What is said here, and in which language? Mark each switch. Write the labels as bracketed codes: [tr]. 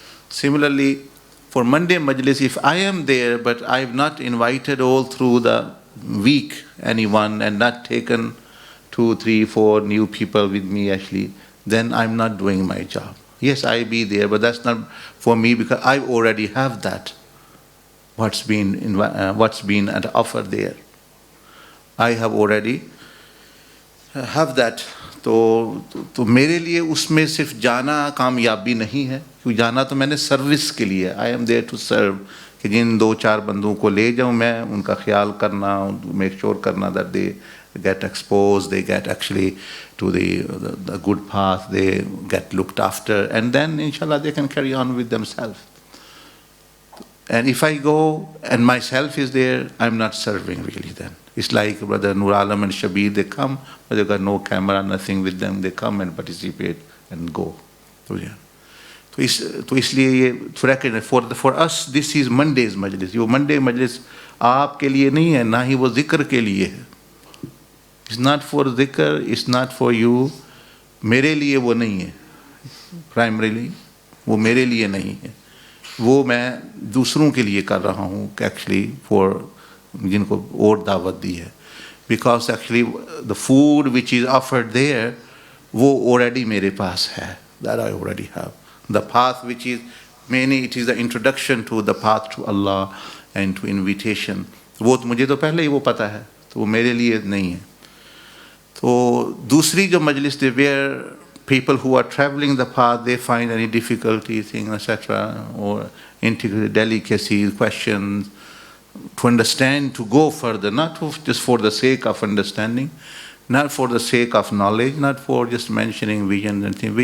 [en] Similarly, for Monday Majlis, if I am there, but I've not invited all through the week anyone and not taken 2, 3, 4 new people with me actually, then I'm not doing my job. Yes, I be there, but that's not for me because I already have that. What's been offered there. I have already have that. [hi] तो मेरे लिए उसमें सिर्फ जाना कामयाबी नहीं है, क्योंकि जाना तो मैंने सर्विस के लिए, [en] I am there to serve, [hi] कि जिन 2-4 बंदों को ले जाऊं मैं, उनका ख्याल करना, [en] make sure [hi] करना [en] That they get exposed, they get actually to the good path, they get looked after, and then inshallah they can carry on with themselves. And if I go and myself is there, I'm not serving really then. It's like Brother Nur Alam and Shabir, they come, but they've got no camera, nothing with them, they come and participate and go. So yeah. [hi] तो इसलिए ये थोड़ा [en] for us this is Monday's majlis. [hi] ये Monday majlis आपके लिए नहीं है, ना ही वो जिक्र के लिए है. [en] It's not for zikr, it's not for you. [hi] मेरे लिए वो नहीं है. Primarily वो मेरे लिए नहीं है. वो मैं दूसरों के लिए कर रहा हूँ [en] actually for [hi] जिनको और दावत दी है. [en] Because actually the food which is offered there [hi] वो already मेरे पास है. [en] That I already have. The path which is mainly it is the introduction to the path to Allah and to invitation. [hi] वो तो मुझे तो पहले ही वो पता है, तो वो मेरे लिए नहीं है. तो दूसरी जो मजलिस थी [en] where people who are traveling the path, they find any difficulty, things, etc., or integrate delicacies, questions, to understand, to go further, not just for the sake of understanding, not for the sake of knowledge, not for just mentioning vision and things.